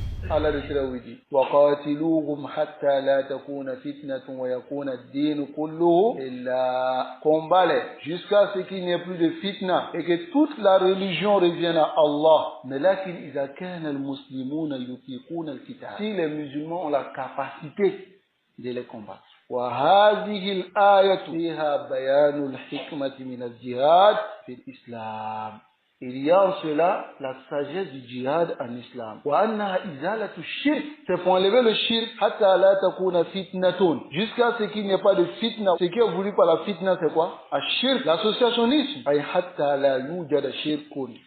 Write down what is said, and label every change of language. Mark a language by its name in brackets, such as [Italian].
[French] Allah le Seigneur dit [Arabic] وَقَاتِلُوهُمْ حَتَّى لَا تَكُونَ فِتْنَةٌ وَيَكُونَ الدِّينُ كُلُّهُ إِلَّا [French] combat-les jusqu'à ce qu'il n'y ait plus de fitna et que toute la religion revienne à Allah. Mais là [Arabic] إِذَا كَانَ الْمُسْلِمُونَ يُطِيقُونَ الْقِتَالَ [French] si les musulmans ont la capacité de les combattre. [Arabic] وهذه الآية فيها بيان الحكمة من الجهاد في الإسلام. [French] Il y a en cela la sagesse du djihad en islam. [Arabic] وأنها إزالة الشرك. [French] C'est pour enlever le shirk [Arabic] حتى لا تكون فتنة. [French] Jusqu'à ce qu'il n'y ait pas de fitna. Ce qui est voulu par la fitna, c'est quoi? الشرك, l'associationnisme. [Arabic] أي حتى لا يوجد شرك.